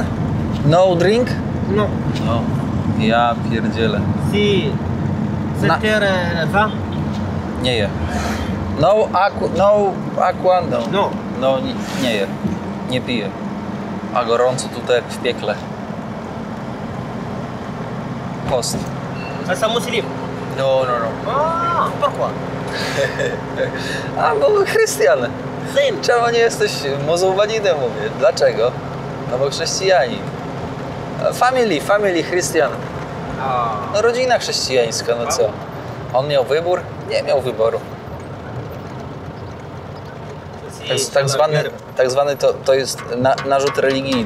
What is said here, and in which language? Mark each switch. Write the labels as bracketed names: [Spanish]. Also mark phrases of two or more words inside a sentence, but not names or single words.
[English] No drink? No. [Polish] No. Ja pierdzielę. [Spanish] Si. 7h20? [Polish] Nie je. [Spanish] No aqua, no. [Polish] No. No, nie je. Nie piję. A gorąco tutaj jak w piekle. Post. [French] C'est muslim. No. Ah, pourquoi? [Polish] A, bo Chrystian. Zain. Czemu nie jesteś muzułmaninem, mówię? Dlaczego? No bo chrześcijanin. Family, Chrystian. No rodzina chrześcijańska, no co? On miał wybór? Nie miał wyboru. Tak zwany to jest narzut religijny.